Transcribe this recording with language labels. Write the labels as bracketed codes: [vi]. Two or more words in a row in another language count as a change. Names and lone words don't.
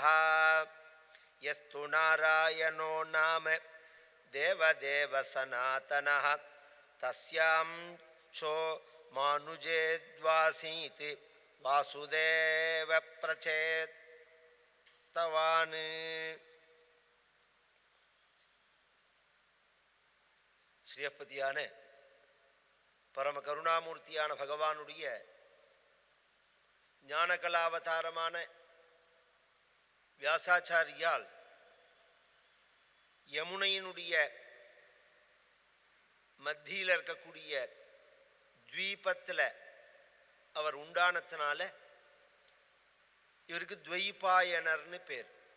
[sa] यस्तु नारायणो नाम देवदेव सनातनः तस्यांशो मानुजेद्वासीत् वासुदेव प्रचेतवान्। [ta] ஸ்ரீயப்பதியான பரம கருணாமூர்த்தியான பகவானுடைய ஞானகலாவதாரமான வியாசாச்சாரியால் யமுனையினுடைய மத்தியில் இருக்கக்கூடிய த்வீபத்தில் அவர் உண்டானத்தினால இவருக்கு துவைபாயனர்னு பேர்.